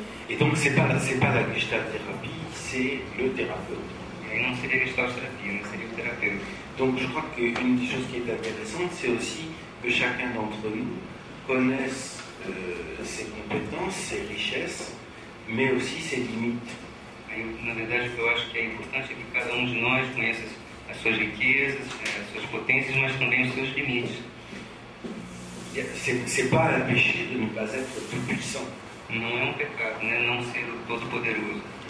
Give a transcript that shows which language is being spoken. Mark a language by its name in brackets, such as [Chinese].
[French] Et donc, c'est pas la gestalt thérapie, c'est le thérapeute. [Portuguese] E aí não seria gestalt-terapia, né, seria o terapeuta. [French] Donc, je crois qu'une des choses qui est intéressante, c'est aussi que chacun d'entre nous connaisse ses compétences, ses richesses, mais aussi ses limites. [Portuguese] Aí, na verdade, o que eu acho que é importante é que cada um de nós conheça as suas riquezas, as suas potências, mas também os seus limites. [French] C'est pas un péché de ne pas être tout puissant. [Portuguese] Não é um pecado, né, não ser o todo-poderoso.